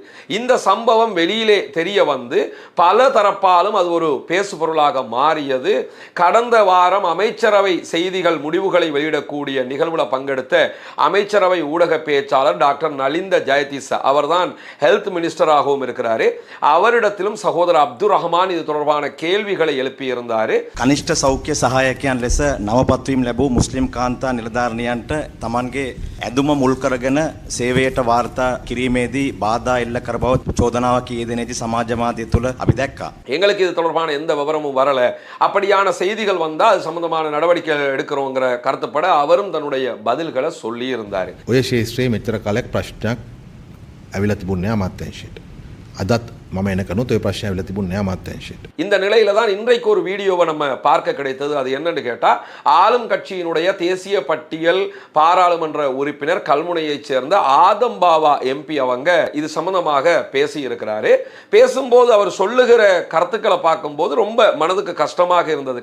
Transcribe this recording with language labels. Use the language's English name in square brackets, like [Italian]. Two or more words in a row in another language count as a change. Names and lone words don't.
[Tamil] இந்த சம்பவம் வெளியிலே தெரிய வந்து பல தரப்பாலும் அது ஒரு பேசுபொருளாக மாறியது. கடந்த வாரம் அமைச்சரவை செய்திகள் முடிவுகளை வெளியிடக்கூடிய நிகழ்வில் பங்கெடுத்த அமைச்சரவை ஊடக பேச்சாளர் டாக்டர் நலிந்த ஜெயதிச, அவர்தான் [English] health minister-ஆகவும் [Tamil] இருக்கிறாரு. அவரிடத்திலும் சகோதரர் அப்துல் ரஹ்மான் இது தொடர்பான கேள்விகளை எழுப்பியிருந்தார். [Sinhala] කනිෂ්ඨ සෞඛ්‍ය සහායකයන් ලෙස නවපත්වීම් ලැබූ මුස්ලිම් කාන්තා නිලධාරණයන්ට තමන්ගේ ඇඳුම මුල් කරගෙන සේවයට වාර්තා කිරීමේදී බාධා එල්ල කර බව චෝදනාවක් යෙදෙනදී සමාජ මාධ්‍ය තුළ අපි දැක්කා. [Tamil] எங்களுக்கு இது தொடர்பான எந்த விவரமும் வரல, அப்படியான செய்திகள் வந்தால் அது சம்பந்தமான நடவடிக்கைகள் எடுக்கிறோங்கிற கருத்துப்பட அவரும் தன்னுடைய பதில்களை சொல்லி இருந்தார். [Sinhala] ඔය ශේෂ්ත්‍රයේ මෙච්චර කාලයක් ප්‍රශ්නයක් ඇවිල්ලා තිබුණේ අමාත්‍යාංශයට. අදත් මම එනකනොත් ඔය ප්‍රශ්නේ ඇවිල්ලා තිබුණේ අමාත්‍යාංශයට. [Tamil] இந்த நிலையில தான் இன்றைக்கு ஒரு வீடியோவை நம்ம பார்க்க கிடைத்தது. அது என்னன்னு கேட்டா, ஆளும் கட்சியினுடைய தேசிய பட்டியல் பாராளுமன்ற உறுப்பினர் கல்முனையைச் சேர்ந்த ஆதம் பாவா எம்பி அவங்க இது சம்பந்தமாக பேசி இருக்கிறாரு. பேசும்போது அவர் சொல்லுகிற கருத்துக்களை பார்க்கும்போது ரொம்ப மனதுக்கு கஷ்டமாக இருந்தது.